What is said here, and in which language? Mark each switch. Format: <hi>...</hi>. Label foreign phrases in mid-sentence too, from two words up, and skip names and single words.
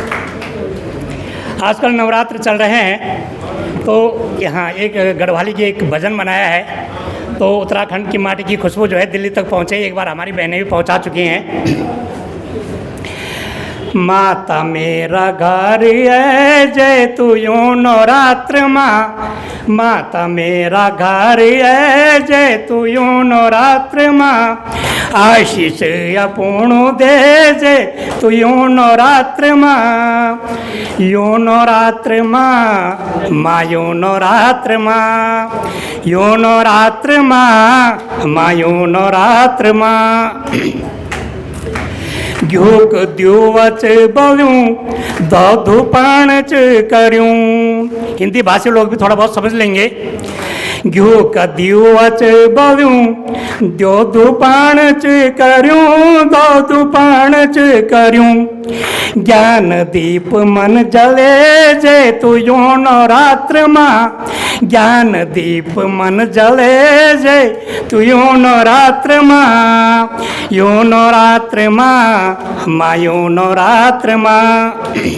<hi>आजकल नवरात्र चल रहे हैं, तो यहाँ एक गढ़वाली की एक भजन बनाया है। तो उत्तराखंड की माटी की खुशबू जो है दिल्ली तक पहुँचे, एक बार हमारी बहनें भी पहुँचा चुकी हैं।</hi> <gbm>माता मेरा घर है जय तू यो नवरात्र माँ, माता मेरा घर है जय तू यो नवरात्र माँ। आशीष अपूर्ण दे जय तू यो नवरात्र माँ, यो नवरात्र माँ, माँ यो नवरात्र माँ, यो नवरात्र माँ, माँ यो नवरात्र माँ। घ्यूक द्युवच बव्यूं, दधु पाणच करूं।</gbm> <hi>हिंदी भाषी लोग भी थोड़ा बहुत समझ लेंगे।</hi> <gbm>घ्यूक द्युवच बव्यूं, दधु पाणच करूं, दधु पाणच करूं। ज्ञान दीप मन जले जय तू यो नवरात्र माँ, ज्ञान दीप मन जले जय तू यो नवरात्र माँ, यो नवरात्र माँ, माँ यो नवरात्र माँ।</gbm>